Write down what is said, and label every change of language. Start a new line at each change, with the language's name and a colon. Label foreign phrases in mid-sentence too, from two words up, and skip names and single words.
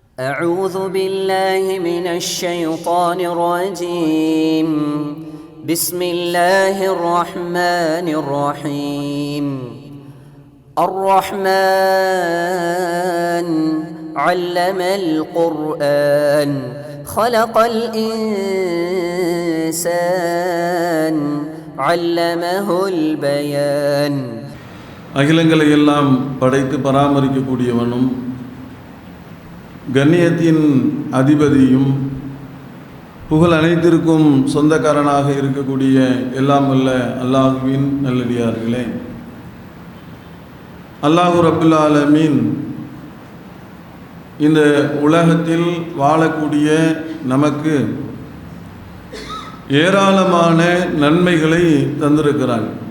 Arabic: أعوذ بالله من الشيطان الرجيم بسم الله الرحمن الرحيم الرحمن علم القرآن خلق الإنسان علمه البيان
Tamil: அகிலங்களை எல்லாம் படைத்து பராமரிக்கக்கூடியவனும் கண்ணியத்தின் அதிபதியும் புகழ் அனைத்திற்கும் சொந்தக்காரனாக இருக்கக்கூடிய எல்லாம் வல்ல அல்லாஹுவின் நல்லடியார்களே,
Arabic: الله رب العالمين
Tamil: இந்த உலகத்தில் வாழக்கூடிய நமக்கு ஏராளமான நன்மைகளை தந்திருக்கிறான்.